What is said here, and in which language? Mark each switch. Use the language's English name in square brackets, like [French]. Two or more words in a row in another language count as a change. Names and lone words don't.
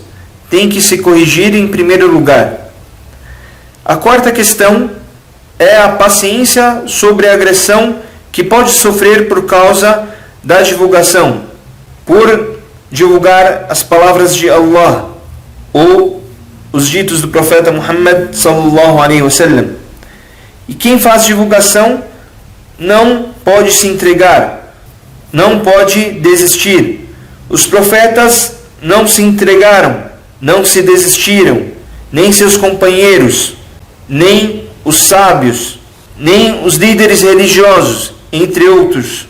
[Portuguese] Tem que se corrigir em primeiro lugar. A quarta questão é a paciência sobre a agressão que pode sofrer por causa da divulgação, por divulgar as palavras de Allah ou os ditos do profeta Muhammad [Arabic] صلى الله عليه وسلم. [Portuguese] E quem faz divulgação não pode se entregar, não pode desistir. Os profetas não se entregaram, não se desistiram, nem seus companheiros, nem os sábios, nem os líderes religiosos, entre outros.